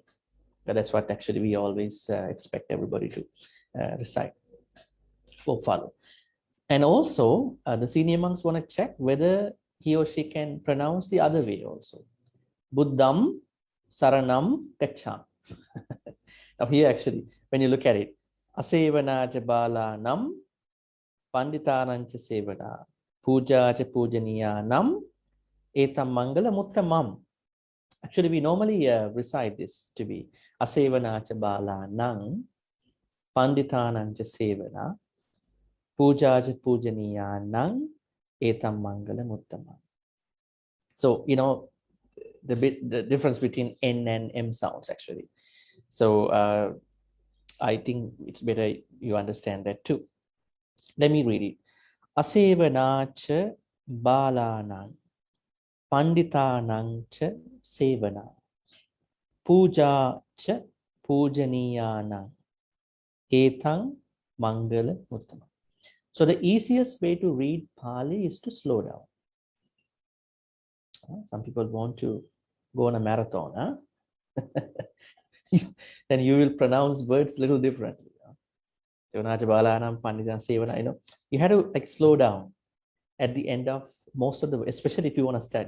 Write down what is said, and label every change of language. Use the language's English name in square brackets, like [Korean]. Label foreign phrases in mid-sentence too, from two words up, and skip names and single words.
[English] That's what actually we always expect everybody to recite or follow. And also, the senior monks want to check whether he or she can pronounce the other way also. [Pali] Buddham Saranam Gaccham. [English] Now here actually, when you look at it, [Pali] Asevana Jabala Nam Panditanancha Sevana Puja cha Pujaniya Nam Etam Maṅgala Muttamam. [English] Actually, we normally recite this to be [Pali] Asevana Jabala Nang Panditanancha Sevana Puja cha Pujaniya Nang Etam Maṅgala Muttamam. [English] So, you know, the difference between N and M sounds actually. So I think it's better you understand that too. Let me read it. [Pali] Asevanacha balanang panditanang cha sevana puja cha pujaniyanang etang Maṅgala Muttama. [English] So the easiest way to read Pali is to slow down. Some people want to go on a marathon, huh? Then you will pronounce words a little differently. You know, you have to like slow down at the end of most of the, especially if you want to study.